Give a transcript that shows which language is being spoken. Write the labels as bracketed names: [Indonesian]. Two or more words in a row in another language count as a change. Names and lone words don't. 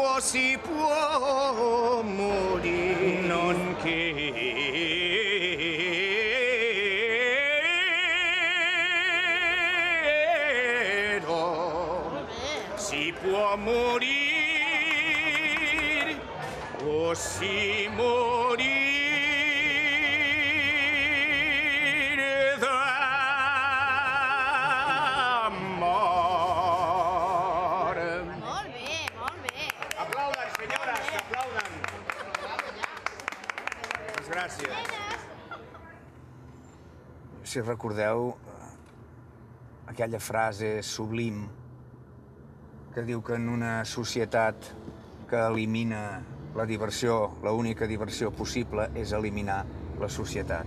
[Italian] può morire, non credo, si può morire, o si morire d'amore. [Catalan] Molt bé, molt bé. Aplauden, senyores, aplauden. Moltes gràcies. Si recordeu aquella frase sublim que diu que en una societat que elimina la diversió, l'única diversió possible és eliminar la societat.